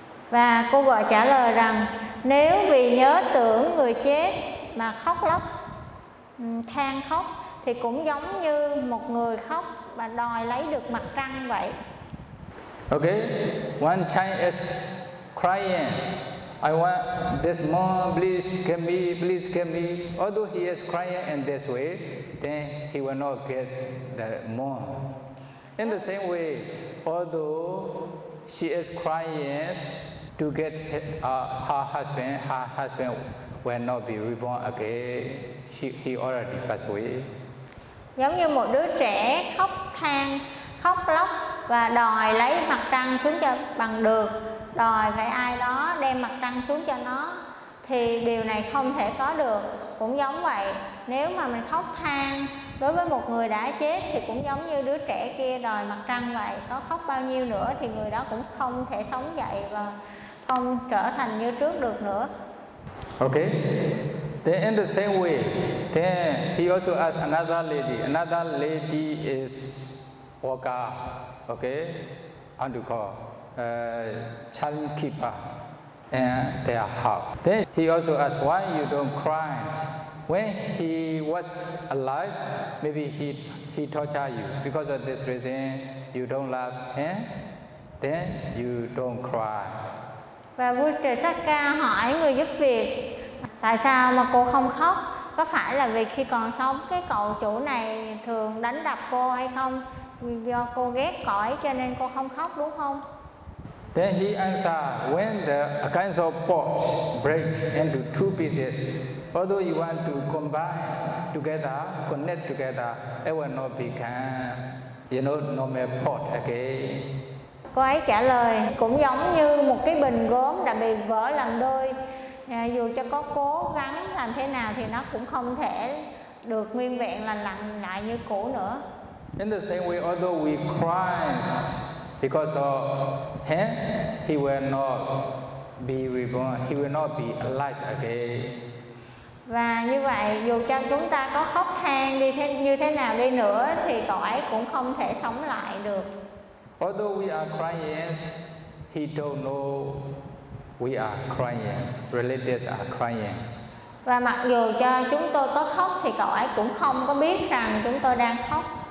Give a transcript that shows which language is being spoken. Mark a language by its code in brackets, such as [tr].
[vi] Và cô vợ trả lời rằng nếu vì nhớ tưởng người chết mà khóc lóc, than khóc thì cũng giống như một người khóc và đòi lấy được mặt trăng vậy. [en] Okay, one child is crying. I want this moon, please give me. Although he is crying in this way, then he will not get the moon. In the same way, although she is crying to get her husband will not be reborn again. He already passed away. [vi] Giống như một đứa trẻ khóc than, khóc lóc và đòi lấy mặt trăng xuống cho bằng được, đòi phải ai đó đem mặt trăng xuống cho nó, thì điều này không thể có được. Cũng giống vậy, nếu mà mình khóc than đối với một người đã chết thì cũng giống như đứa trẻ kia đòi mặt trăng vậy. Có khóc bao nhiêu nữa thì người đó cũng không thể sống dậy và không trở thành như trước được nữa. [en] Okay. Then in the same way, then he also asked another lady. Another lady is Oka, okay, and to call child keeper in their house. Then he also asked, why you don't cry? When he was alive, maybe he tortured you. Because of this reason, you don't love him, then you don't cry. [vi] Và vua trời Sắc Ca hỏi người giúp việc, tại sao mà cô không khóc? Có phải là vì khi còn sống cái cậu chủ này thường đánh đập cô hay không? Do cô ghét cõi cho nên cô không khóc đúng không? [en] Then he answered, when the kinds of pots break into two pieces, although you want to combine together, connect together, it will not become, you know, normal pot again. [vi] Cô ấy trả lời cũng giống như một cái bình gốm đã bị vỡ làm đôi, dù cho có cố gắng làm thế nào thì nó cũng không thể được nguyên vẹn lành lặn lại như cũ nữa. [en] In the same way, although we cry because of him, he will not be reborn, he will not be alive again. [vi] Và như vậy, dù cho chúng ta có khóc than đi như thế nào đi nữa thì cậu ấy cũng không thể sống lại được. [en] Although we are crying, he don't know we are crying. Relatives are crying. [vi] Và mặc dù cho chúng tôi có khóc thì cậu ấy cũng không có biết rằng chúng tôi đang khóc.